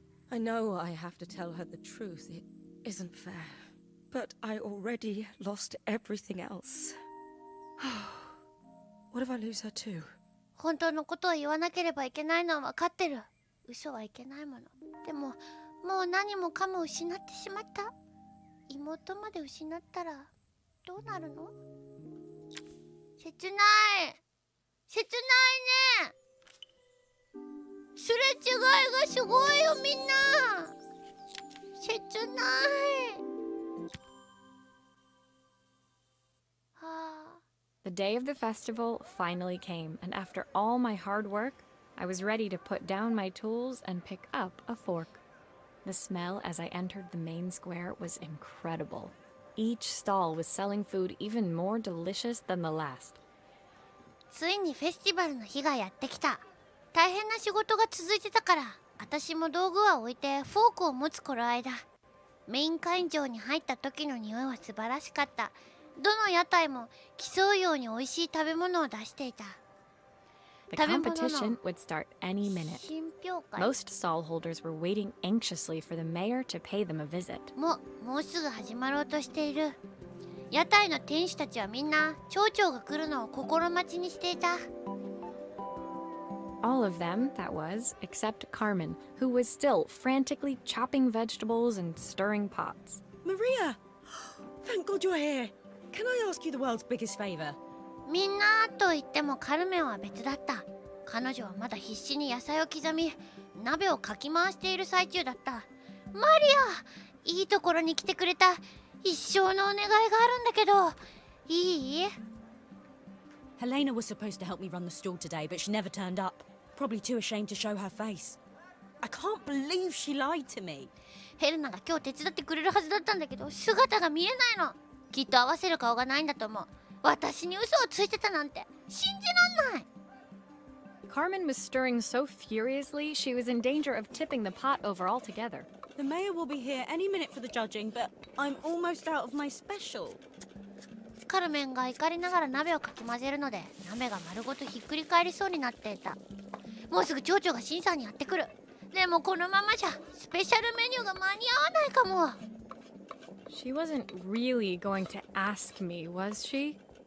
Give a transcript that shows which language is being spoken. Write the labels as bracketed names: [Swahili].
[English] I know I have to tell her the truth. It isn't fair. But I already lost everything else. What if I lose her too? [Japanese] 本当のことを言わなければいけないのは分かってる。嘘はいけないもの。でももう何もかも失ってしまった。妹まで失ったらどうなるの？切ない。切ないね。すれ違いがすごいよみんな。切ない。はあ。 [English] The day of the festival finally came, and after all my hard work, I was ready to put down my tools and pick up a fork. The smell as I entered the main square was incredible. Each stall was selling food even more delicious than the last. [Japanese] ついにフェスティバルの日がやってきた。大変な仕事が続いてたから、私も道具は置いてフォークを持つ頃合いだ。メイン会場に入った時の匂いは素晴らしかった。どの屋台も競うように美味しい食べ物を出していた。 [English] The competition would start any minute. [Japanese] 品評会。 [English] Most stall holders were waiting anxiously for the mayor to pay them a visit. [Japanese] もうすぐ始まろうとしている。屋台の店主たちはみんな町長が来るのを心待ちにしていた。 [English] All of them, that was, except Carmen, who was still frantically chopping vegetables and stirring pots. Maria! Thank God you're here. Can I ask you the world's biggest favour? [Japanese] みんなと言ってもカルメンは別だった。彼女はまだ必死に野菜を刻み、鍋をかき回している最中だった。マリア、いいところに来てくれた。一生のお願いがあるんだけど、いい？ [English] Helena was supposed to help me run the stall today, but she never turned up. Probably too ashamed to show her face. I can't believe she lied to me. [Japanese] ヘルナが今日手伝ってくれるはずだったんだけど、姿が見えないの。きっと合わせる顔がないんだと思う。私に嘘をついてたなんて信じらんない。 [English] Carmen was stirring so furiously she was in danger of tipping the pot over altogether. The mayor will be here any minute for the judging, but I'm almost out of my special. [Japanese] カルメンが怒りながら鍋をかき混ぜるので、鍋が丸ごとひっくり返りそうになっていた。もうすぐ町長が審査にやってくる。でもこのままじゃスペシャルメニューが間に合わないかも。 [English] She wasn't really going to ask me, was she?